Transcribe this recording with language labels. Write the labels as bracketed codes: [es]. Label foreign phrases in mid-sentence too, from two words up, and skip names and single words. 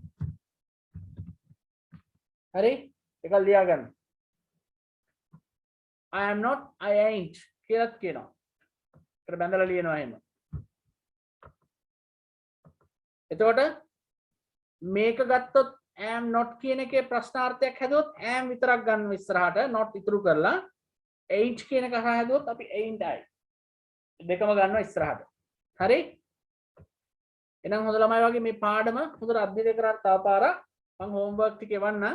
[si] හරි? ඒක ලියා ගන්න. [en] I am not I ain't [si] කියලාත් කියනවා. ඒකට බැඳලා ලියනවා එහෙම. එතකොට මේක ගත්තොත් [en] am not [si] කියන එකේ ප්‍රශ්නාර්ථයක් හැදුවොත් am විතරක් ගන්න ඉස්සරහට not ඉතුරු කරලා ain't කියන එක හැදුවොත් අපි [en] ain't I [si] දෙකම ගන්නවා ඉස්සරහට. හරි? එහෙනම් හොඳ ළමයි වගේ මේ පාඩම හොඳට අධ්‍යයනය කරලා තව පාරක් මම හෝම්වර්ක් ටික එවන්නම්.